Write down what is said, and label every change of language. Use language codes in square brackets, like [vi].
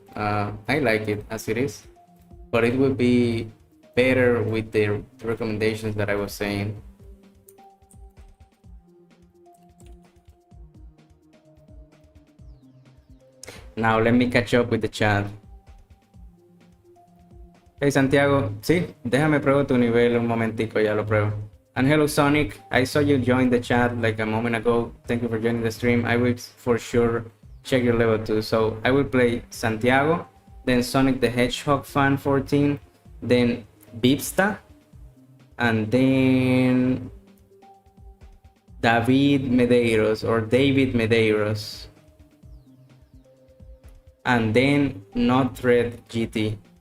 [en] I like it as it is, but it would be better with the recommendations that I was saying. Now let me catch up with the chat. [es] Hey Santiago, sí, déjame pruebo tu nivel un momentico, ya lo pruebo. [en] And hello Sonic, I saw you join the chat like a moment ago. Thank you for joining the stream. I will for sure check your level too. So I will play Santiago, then Sonic the Hedgehog fan 14, then Bipsta, and then David Medeiros or David Medeiros, and then Not Red GT.